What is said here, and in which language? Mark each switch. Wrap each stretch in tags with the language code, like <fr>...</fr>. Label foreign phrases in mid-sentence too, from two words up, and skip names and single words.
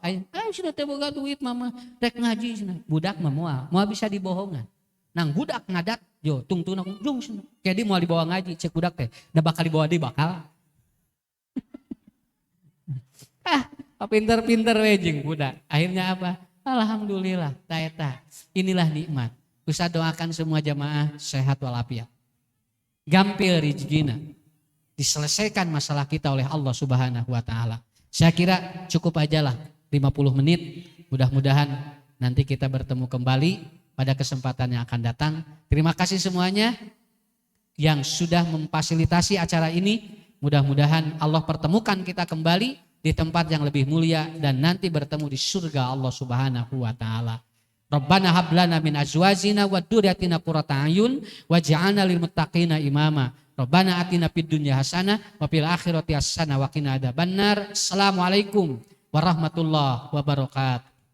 <su>Ayo sudah teu boga duit mama rek ngaji cenah. Budak mah moal bisa dibohongan. Nang budak ngadat, yo tungtuna jung cenah. Jadi moal dibawa ngaji cek budak teh, da bakal dibawa deui bakal. Pinter-pinter we jeung budak.</su> <id>Akhirnya apa? Alhamdulillah,</id> <su>ta eta.</su> <id>Inilah nikmat. Ustaz doakan semua jamaah sehat walafiat.</id> <su>Gampil rezekina.</su> <id>Diselesaikan masalah kita oleh</id> <ar>الله سبحانه وتعالى.</ar> <id>Saya kira cukup ajalah 50 menit. Mudah-mudahan nanti kita bertemu kembali pada kesempatan yang akan datang. Terima kasih semuanya yang sudah memfasilitasi acara ini. Mudah-mudahan Allah pertemukan kita kembali di tempat yang lebih mulia dan nanti bertemu di surga</id> <ar>الله سبحانه وتعالى. ربنا هب لنا من أزواجنا وذرياتنا قرة أعين واجعلنا للمتقين إماما. ربنا آتنا في الدنيا حسنة وفي الآخرة حسنة وقنا عذاب النار. السلام عليكم ورحمة الله وبركاته.</ar>